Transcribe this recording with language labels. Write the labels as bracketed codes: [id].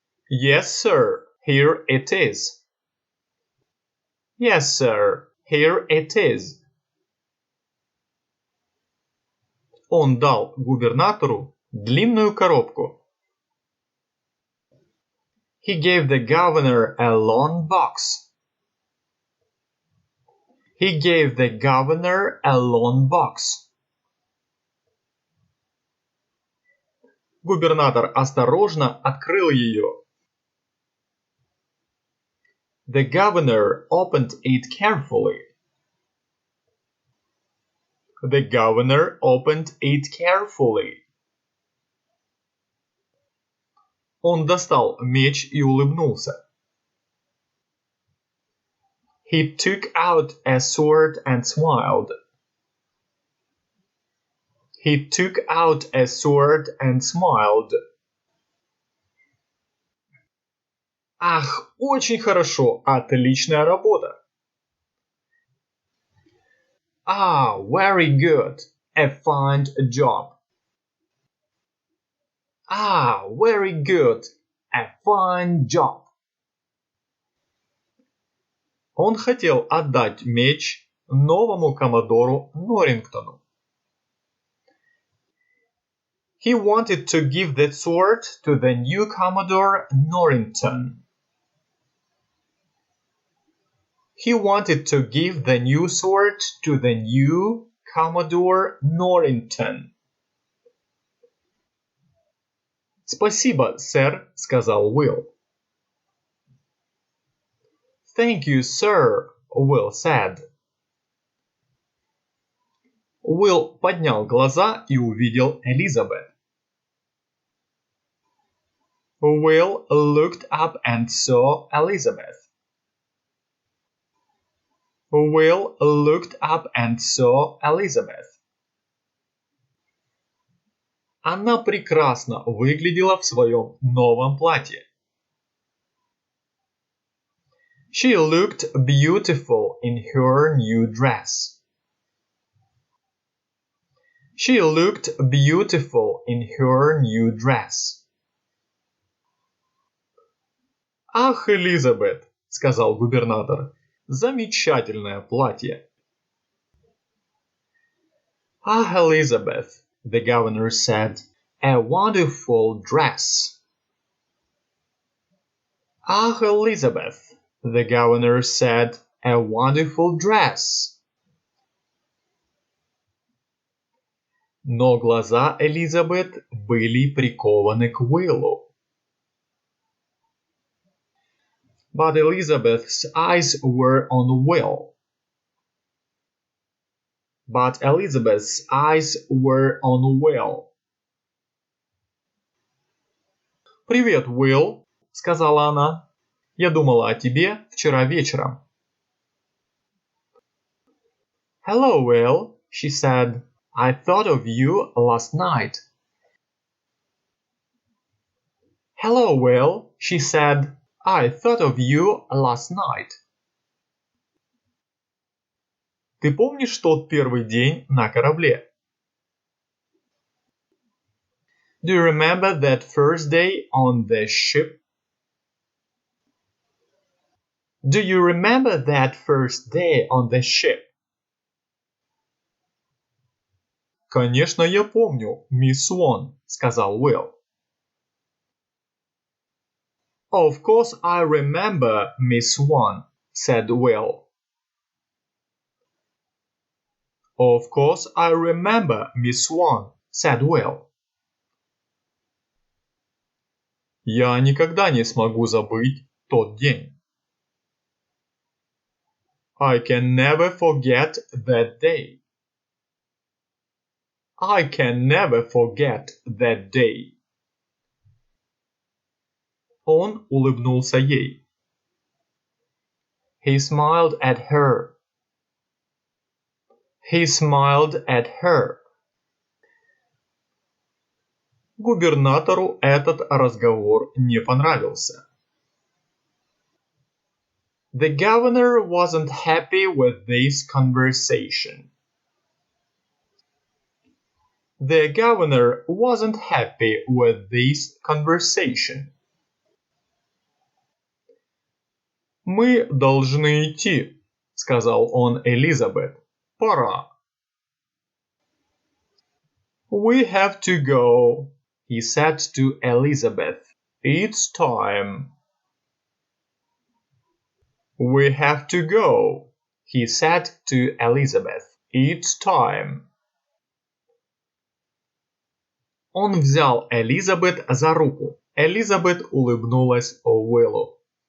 [en] Yes, sir, here it is. Yes, sir, here it is. [ru] Он дал губернатору длинную коробку. [en] He gave the governor a long box. He gave the governor a long box. [ru] Губернатор осторожно открыл ее. [en] The governor opened it carefully. The governor opened it carefully. [ru] Он достал меч и улыбнулся. [en] He took out a sword and smiled. He took out a sword and smiled. [ru] Ах, очень хорошо, отличная работа. [en] Ah, very good, a fine job. Ah, very good, a fine job. [ru] Он хотел отдать меч новому коммодору Норрингтону. [en] He wanted to give the sword to the new Commodore Norrington. He wanted to give the new sword to the new Commodore Norrington. [ru] «Спасибо, сэр», — сказал Уилл. [en] Thank you, sir, Will said. [ru] Уилл поднял глаза и увидел Элизабет. [en] Will looked up and saw Elizabeth. Will looked up and saw Elizabeth. [ru] Она прекрасно выглядела в своем новом платье. [en] She looked beautiful in her new dress. She looked beautiful in her new dress. [ru] «Ах, Элизабет», — сказал губернатор, — «замечательное платье». [en] «Ах, Elizabeth», the governor said, «a wonderful dress». «Ах, Elizabeth», the governor said, a wonderful dress. [ru] Но глаза Элизабет были прикованы к Уиллу. [en] But Elizabeth's eyes were on Will. But Elizabeth's eyes were on Will. [ru] «Привет, Уилл», — сказала она. «Я думала о тебе вчера вечером». [en] «Hello, Will», she said. «I thought of you last night». «Hello, Will», she said. «I thought of you last night». [ru] Ты помнишь тот первый день на корабле? [en] Do you remember that first day on the ship? Do you remember that first day on the ship? [ru] Конечно, я помню, мисс Уон, сказал Уилл. [en] Of course I remember, Miss Swan, said Will. Of course I remember, Miss Swan, said Will. [ru] Я никогда не смогу забыть тот день. [en] I can never forget that day. I can never forget that day. [ru] Он улыбнулся ей. [en] He smiled at her. He smiled at her. [ru] Губернатору этот разговор не понравился. [en] The governor wasn't happy with this conversation. The governor wasn't happy with this conversation. [ru] «Мы должны идти», — сказал он Элизабет. «Пора». [en] «We have to go», he said to Elizabeth. «It's time». «We have to go», he said to Elizabeth. «It's time». [ru] Он взял Элизабет за руку. Элизабет улыбнулась Уиллу.